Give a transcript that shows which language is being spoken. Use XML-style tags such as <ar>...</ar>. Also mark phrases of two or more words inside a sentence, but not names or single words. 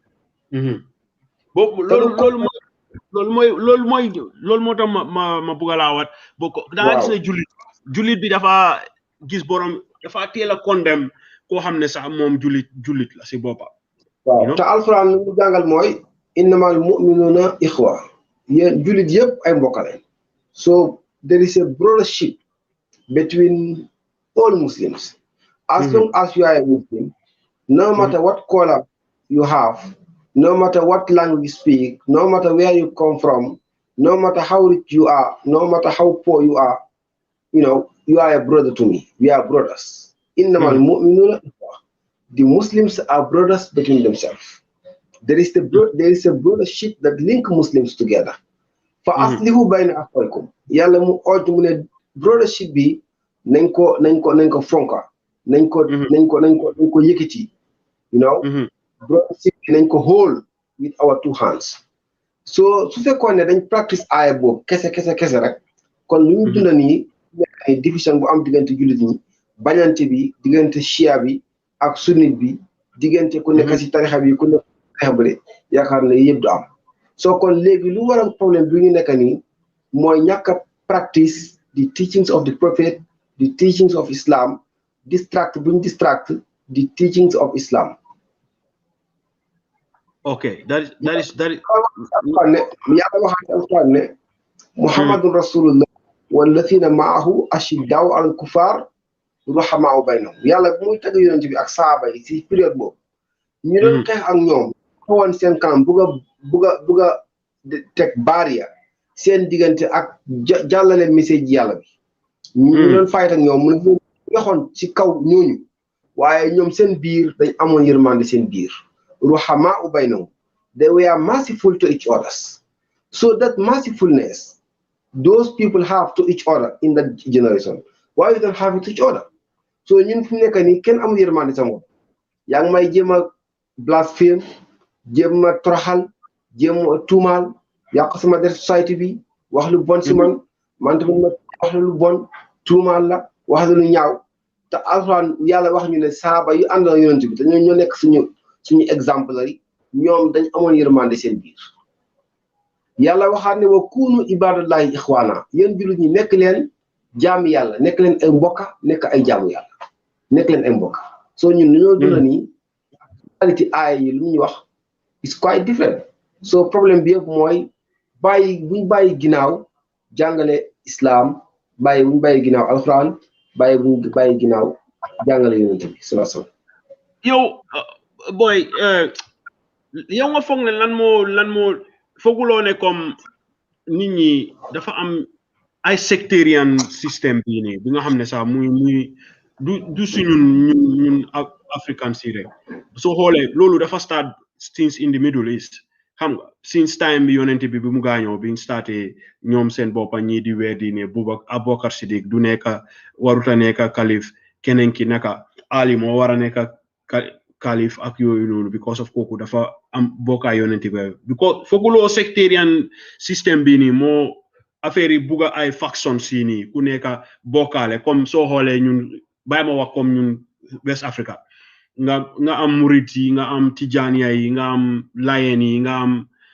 <wo>boobu loolu moo tax ma bëgg a laawaat da nga gis ne jullit bi dafa gis borom dafa teel a condamné koo xam ne sax moom jullit la si boppam waaw te alxuraan lu mu jàngal mooy</wo> <ar>إنما المؤمنون إخوة</ar> <wo>yéen jullit yëpp ay mbokk lañ</wo> <en>so there is a brothership between all Muslims. As long as you are a Muslim, no matter what color you have, no matter what language you speak, no matter where you come from, no matter how rich you are, no matter how poor you are, you are a brother to me. We are brothers.</en> <ar>إنما المؤمنون إخوة.</ar> <en>The Muslims are brothers between themselves. There is a brothership that link Muslims together.</en> <ar>فأصلحوا بين أخويكم.</ar> <wo>Yàlla mu ootu mu ne brothership bi nañ ko fonka. Nañ ko yëkkati. Brothership bi nañ ko</wo> <en>hold with our two hands.</en> <wo>So su fekkoon ne dañ practice aaya boobu kese rek kon lu ñu dunda nii ay division bu am diggante jullit ñi bañante bi diggante chia bi ak sunnit bi diggante ku nekk si tarixa bi ku nekk tarixa bële yaakaar ne yëpp du am soo kon léegi lu waral problème bi ñu nekk nii mooy ñàkk a</wo> <en>practice the teachings of the prophet, the teachings of Islam, distract the teachings of Islam. Okay, that is</en> <ar>محمد رسول الله والذين معه أشداء على الكفار رحماء بينهم.</ar> <wo>Yàlla bu muy tagg yonent bi ak saaba yi si période boobu ñu doon xeex ak ñoom xawoon seen kanam bugg a teg barrière seen diggante ak jàllale message yàlla bi ñu doon fight ak ñoom mu ne waxoon ci kaw ñooñu waaye ñoom seen biir dañ amoon yërmande seen biir</wo> <ar>رحماء بينهم.</ar> <en>They were merciful to each other. So that mercifulness those people have to each other in that generation, why we don't have it to each other?</en> <wo>So ñun fu nekk nii kenn amul yërmande sa moom yaa ngi may jéem a blasphème jéem a toroxal jéem a tuumaal yàq sama der société bi wax lu bon si man tamit ma wax lu bon tuumaal la wax lu ñaaw te alxuraan yàlla wax ñu ne saaba yu ànd na yonent bi te ñoo nekk suñu exemplaire ñoom dañ amoon yërmande seen biir yàlla waxaat ne</wo> <ar>وكونوا عباد الله إخوانا</ar> <wo>yéen jullit ñi nekk leen jaami yàlla nekk leen ay mbokka nekk ay jaamu yàlla nekk leen ay mbokka soo ñun ñoo duna nii qualité aaya yi lu ñu wax</wo> <en>is quite different</en> <wo>so problème bi yëpp mooy buñ bàyyi ginnaaw jàngale islam buñ bàyyi ginnaaw alquran buñ bàyyi ginnaaw jàngale yonent bi</wo> <ar>صلى الله عليه وسلم</ar> <wo>yow boy yow nga foog ne lan moo fooguloo ne comme nit ñi dafa am ay sectarian système bii nii bi nga xam ne sax muy du si ñun african si rek soo xoolee loolu dafa</wo> <en>start since in the Middle East</en> <wo>xam nga</wo> <en>since time</en> <wo>bi yonent bi mu gaañoo bi starté ñoom seen boppa ñii di weddi ne Abubakar Siddiq du nekk waruta nekk kalif keneen ki naka Ali moo war a nekk kalif ak yooyu noonu</wo> <en>because of</en> <wo>kooku dafa am bokkaay yonent bi because fooguloo sectarian système bi nii moo affaire yi bugga ay faction si nii ku nekk bokkaale comme soo xoolee ñun bàyyi ma wax comme ñun West Africa nga am murit yi nga am tijaaniya yi nga am layeen yi nga am</wo>